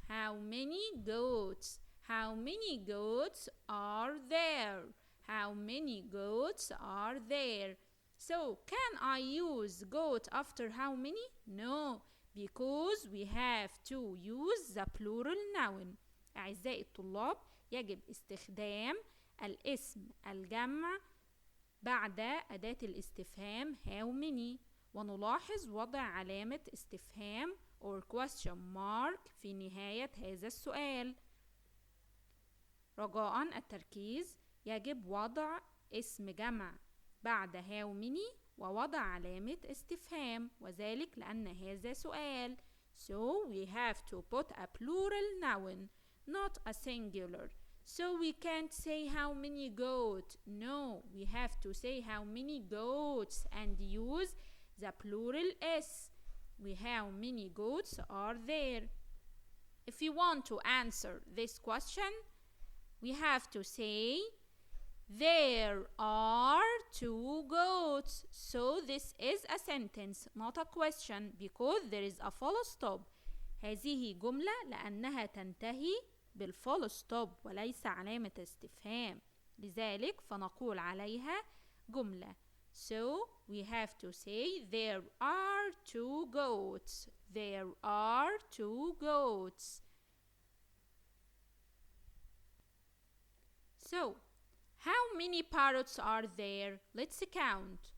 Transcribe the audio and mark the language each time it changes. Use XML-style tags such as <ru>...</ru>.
<en>How many goats? How many goats are there? How many goats are there? So, can I use goat after how many? No, because we have to use the plural noun.</en> <ar>أعزائي الطلاب، يجب استخدام الاسم الجمع بعد أداة الاستفهام how many، ونلاحظ وضع علامة استفهام</ar> <en>or question mark</en> <ar>في نهاية هذا السؤال. رجاء التركيز، يجب وضع اسم جمع بعد how many ووضع علامة استفهام، وذلك لأن هذا سؤال.</ar> <en>So we have to put a plural noun, not a singular. So we can't say how many goats. No, we have to say how many goats and use the plural s. How many goats are there? If you want to answer this question, we have to say there are 2 goats. So this is a sentence, not a question, because there is a full stop.</en> <ar>هذه جملة لأنها تنتهي بالفول ستوب وليس علامة استفهام، لذلك فنقول عليها جملة.</ar> <en>So we have to say there are 2 goats. There are 2 goats. So how many parrots are there? Let's count.</en>